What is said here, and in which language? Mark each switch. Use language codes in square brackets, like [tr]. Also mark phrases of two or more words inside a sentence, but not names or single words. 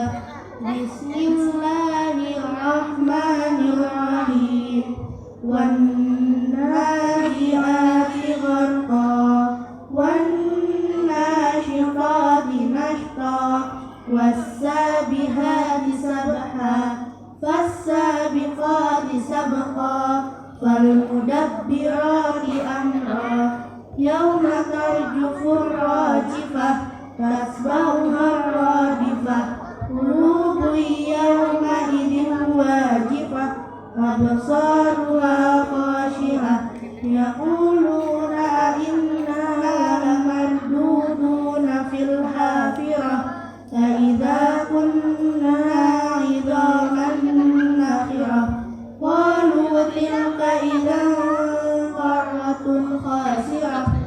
[ar] Bismillahirrahmanirrahim. والنازعات غرقا والناشطات نشطا والسابحات سبحا فالسابقات sabha أبقى فالمدبرات أمرا يوم ترجف الراجفة تتبعها الرادفة قلوب يومئذ واجفة أبصارها خاشعة يقولون إنا لمردودون في الحافرة فإذا كنا عظاما نخرة قالوا تلك إذا قرة خاسرة